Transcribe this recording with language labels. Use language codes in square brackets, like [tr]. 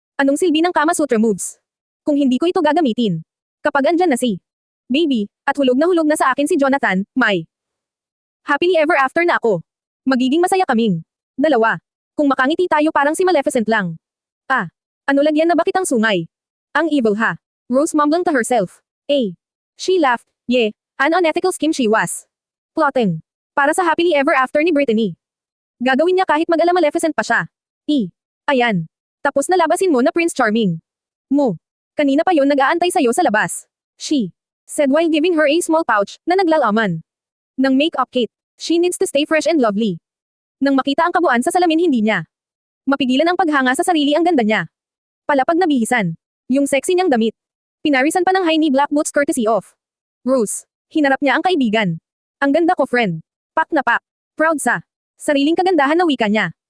[tl] Anong silbi ng Kama Sutra moves? Kung hindi ko ito gagamitin. Kapag andyan na si Baby, at hulog na sa akin si Jonathan, may happily ever after na ako. Magiging masaya kaming dalawa. Kung makangiti tayo parang si Maleficent lang. Ano lagyan na bakit ang sungay? Ang evil ha. [en] Rose mumbled to herself. She laughed, yeah, an unethical scheme she was plotting. [tl] Para sa happily ever after ni Brittany. Gagawin niya kahit mag-ala Maleficent pa siya. Ayan. Tapos na labasin mo na Prince Charming. Kanina pa yon nag-aantay sa'yo sa labas. [en] She said while giving her a small pouch [tl] na naglalaman ng makeup kit. [en] She needs to stay fresh and lovely. [tl] Nang makita ang kabuuan sa salamin hindi niya mapigilan ang paghanga sa sarili ang ganda niya. Palapag na bihisan. Yung sexy niyang damit. Pinarisan pa ng high knee black boots courtesy of Rose. Hinarap niya ang kaibigan. Ang ganda ko friend. Pak na pak. Proud sa sariling kagandahan na wika niya.